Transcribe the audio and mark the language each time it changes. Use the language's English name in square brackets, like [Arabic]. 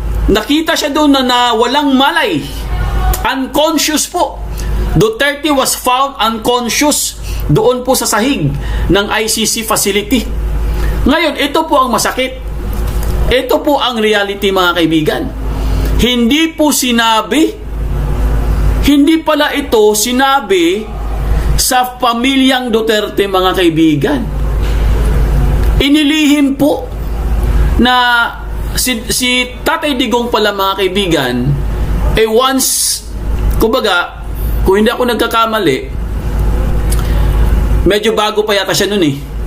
[Filipino] Nakita siya doon na walang malay. Unconscious po. [English] Duterte was found unconscious [Filipino] doon po sa sahig ng [English] ICC facility. [Filipino] Ngayon, ito po ang masakit. Ito po ang reality, mga kaibigan. Hindi po sinabi, hindi pala ito sinabi sa pamilyang Duterte, mga kaibigan. Inilihim po na si Tatay Digong pala, mga kaibigan, once, kumbaga, kung hindi ako nagkakamali, medyo bago pa yata siya nun eh.